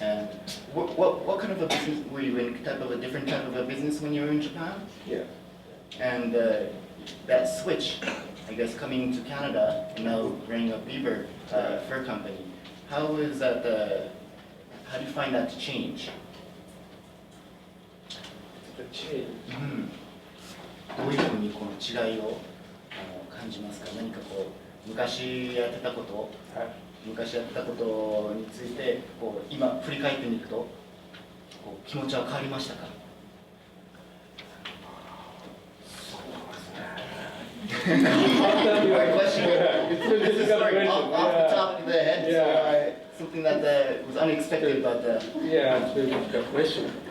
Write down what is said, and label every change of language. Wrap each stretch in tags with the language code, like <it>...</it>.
<en>And what kind of a business were you in? Different type of a business when you were in Japan? Yeah. And that switch, I guess, coming to Canada and now running a beaver fur company. How is that? How do you find that to change? The change.</en> <ja>どういうふうにこの違いを感じますか？何かこう昔やってたこと、昔やってたことについてこう今振り返ってみるとこう気持ちは変わりましたか？</ja> <en>Good question. This is off the top of the head, so something that was unexpected, but yeah, it's a very difficult question.</en>